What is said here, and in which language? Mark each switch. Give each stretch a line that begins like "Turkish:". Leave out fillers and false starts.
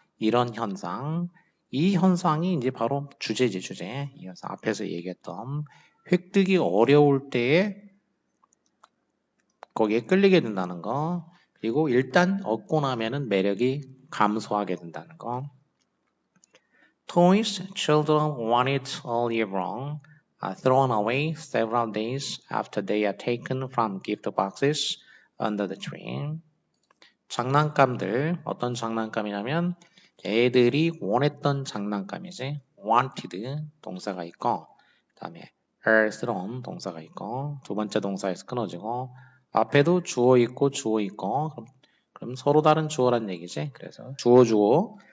Korean: 이런 현상 이 현상이 이제 바로 주제지 주제. 이 현상 앞에서 얘기했던 획득이 어려울 때에 거기에 끌리게 된다는 거. 그리고 일단 얻고 나면은 매력이 감소하게 된다는 거.
English: Toys children wanted all year long are thrown away several days after they are taken from gift boxes under the tree.
Korean: 장난감들 어떤 장난감이냐면 애들이 원했던 장난감이지. wanted 동사가 있고 그 다음에 are thrown 동사가 있고 두 번째 동사에서 끊어지고 앞에도 주어 있고 그럼 서로 다른 주어란 얘기지. 그래서 주어